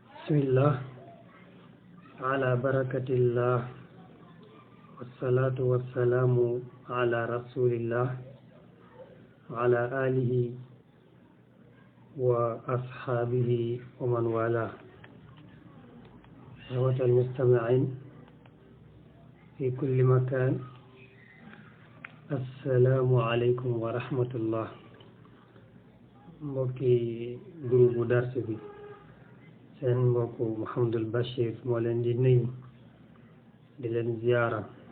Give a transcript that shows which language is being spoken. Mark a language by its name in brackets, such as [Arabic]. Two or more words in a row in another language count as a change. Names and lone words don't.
[Arabic] بسم الله على بركة الله والصلاة والسلام على رسول الله وعلى آله وأصحابه ومن والاه أيها المستمعين في كل مكان السلام عليكم ورحمة الله [Wolof] mbokki groupe dars bi seen mbokku Mouhamadul Bachir moo leen di nuyu di leen ziyaara